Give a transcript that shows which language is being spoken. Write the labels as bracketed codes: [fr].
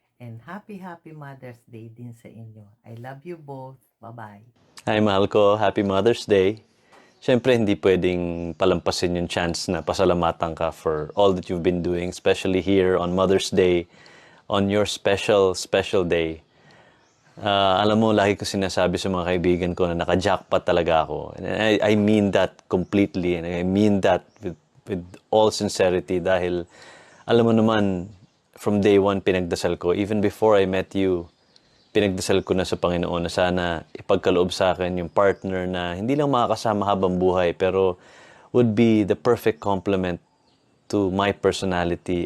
[en] And happy Mother's Day [tl] din sa inyo. [en] I love you both. Bye-bye. Hi, [tl] mahal ko. [en] Happy Mother's Day. [tl] Siyempre, hindi pwedeng palampasin yung [en] chance [tl] na pasalamatan ka [en] for all that you've been doing, especially here on Mother's Day, on your special day. [tl] Alam mo, lagi ko sinasabi sa mga kaibigan ko na naka-jackpot talaga ako. [en] And I mean that completely, and I mean that with all sincerity [tl] dahil, alam mo naman, [en] from day one, [tl] pinagdasal ko. [en] Even before I met you, [tl] pinagdasal ko na sa Panginoon na sana ipagkaloob sa akin yung partner na hindi lang makakasama habang buhay pero [en] would be the perfect complement to my personality.